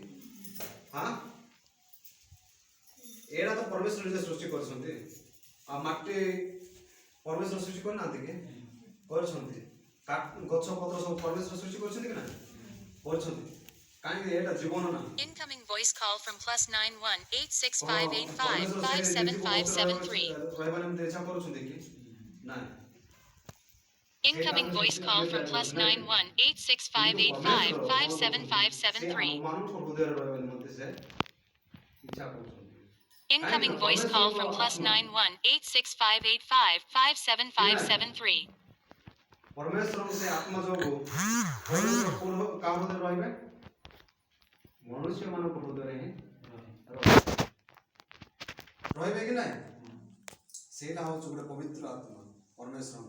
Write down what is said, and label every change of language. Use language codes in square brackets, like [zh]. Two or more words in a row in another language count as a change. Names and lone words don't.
[or] ହଁ ଏଇଟା ତ ପରମେଶ୍ୱର ନିଜେ ସୃଷ୍ଟି କରିଛନ୍ତି। ଆଉ ମାଟି ପରମେଶ୍ୱର ସୃଷ୍ଟି କରିନାହାନ୍ତି କି? କରିଛନ୍ତି। ଗଛ ପତ୍ର ସବୁ ପରମେଶ୍ୱର ସୃଷ୍ଟି କରିଛନ୍ତି କି ନା? କରିଛନ୍ତି। କାହିଁକି ଏଇଟା ଜୀବନ ନା। [en] Incoming voice call from +918658557573. [or] ରହିବା ନିମନ୍ତେ ଇଚ୍ଛା କରୁଛନ୍ତି କି? ନାଇଁ। [en] Incoming voice call from +918658557573. [or] ମାନଙ୍କର ହୃଦୟରେ ରହିବା ନିମନ୍ତେ ସେ ଇଚ୍ଛା କରୁଛନ୍ତି। [en] Incoming voice call from +918658557573. [or] ପରମେଶ୍ୱରଙ୍କ ସେ ଆତ୍ମା ଯୋଗୁଁ ପରମେଶ୍ୱର ପୂର୍ବ କାହା ହୃଦୟରେ ରହିବେ? ମନୁଷ୍ୟମାନଙ୍କ ହୃଦୟରେ ହିଁ ରହିବେ କି ନାହିଁ? ସେଇଟା ହେଉଛି ଗୋଟେ ପବିତ୍ର ଆତ୍ମା ପରମେଶ୍ୱରଙ୍କ।